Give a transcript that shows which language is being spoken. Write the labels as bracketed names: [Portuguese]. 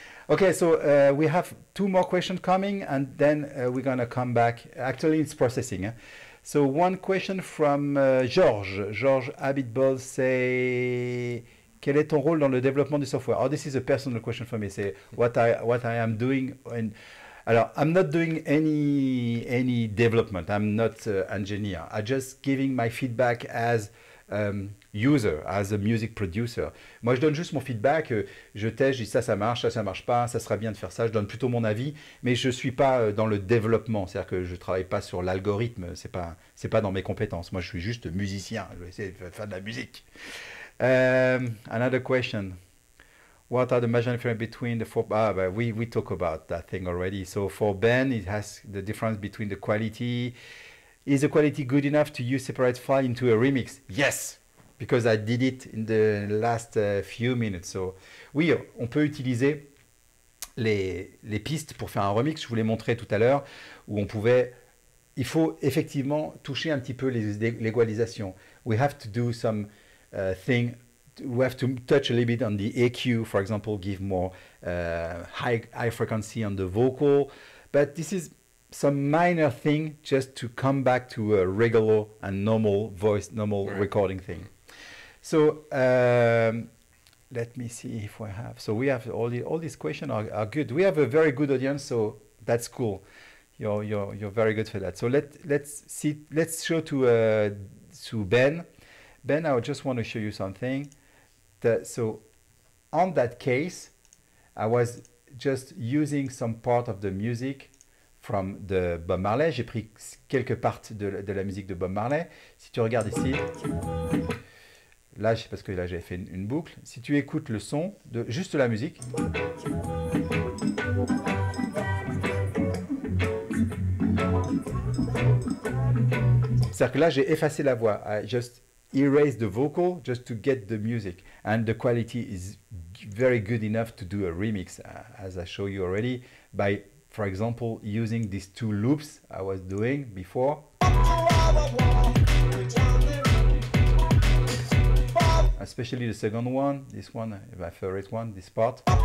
[English] Okay, so we have two more questions coming, and then we're gonna come back. Actually, it's processing. Eh? So one question from George. [French] George Habitball say, quel est ton rôle dans le développement du software? [English] Oh, this is a personal question for me. Say what I am doing. Alors, I'm not doing any development. I'm not engineer. I'm just giving my feedback as user, as a music producer. [French] Moi, je donne juste mon feedback. Je teste, je dis ça marche, ça marche pas, ça serait bien de faire ça. Je donne plutôt mon avis, mais je suis pas dans le développement. C'est-à-dire que je travaille pas sur l'algorithme. C'est pas dans mes compétences. Moi, je suis juste musicien. Je vais essayer de faire de la musique. [English] Another question. What are the major differences between the four? But we talk about that thing already. So for Ben, it has the difference between the quality. Is the quality good enough to use separate file into a remix? Yes, because I did it in the last few minutes. [French] So oui, on peut utiliser les pistes pour faire un remix. Je vous l'ai montré tout à l'heure, où on pouvait. Il faut effectivement toucher un petit peu l'égalisation. [English] We have to do some thing. We have to touch a little bit on the EQ, for example, give more high frequency on the vocal. But this is some minor thing just to come back to a regular and normal voice, normal recording thing. So let me see if I have. So we have all these questions are good. We have a very good audience, so that's cool. You're very good for that. So let's show to Ben. Ben, I just want to show you something. So on that case, I was just using some part of the music from the Bob Marley. [French] J'ai pris quelques parties de la musique de Bob Marley. Si tu regardes ici, là, parce que là j'avais fait une boucle. Si tu écoutes le son de juste la musique, c'est-à-dire que là j'ai effacé la voix. [English] I just erase the vocal just to get the music, and the quality is very good enough to do a remix, as I show you already by, for example, using these two loops I was doing before, especially the second one, this one, my favorite one, this part.